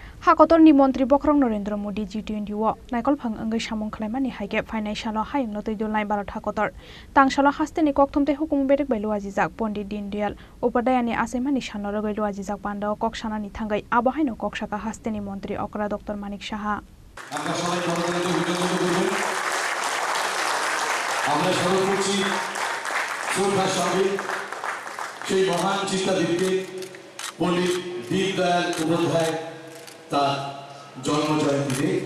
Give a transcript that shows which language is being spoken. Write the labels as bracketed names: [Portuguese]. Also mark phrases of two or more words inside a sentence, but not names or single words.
[Kok Borok] Hakotor ni Montri Khorang Narendra Modi G20 wo naikol phang angai samung khlaimani haike Phainai Salo Hayungno Twidulnai Bharat Hakotor tang Salo hasteni kokthumte hukum bedek bailu ajijak Pondit Dindiyal Upadhyayani asemani shanoro gailu ajijak panda kok sanani thangai abahaino kok saka hasteni Montri Okra Dr.Manik Saha [Bangla] আমরা সবাই গণতন্ত্র বিতর্ক করব আমরা স্মরণ করছি শ্রদ্ধার সঙ্গে সেই মহান চিন্তাবিদকে পণ্ডিত দীনদয়াল উপাধ্যায় তার জন্ম জয়ন্তীতে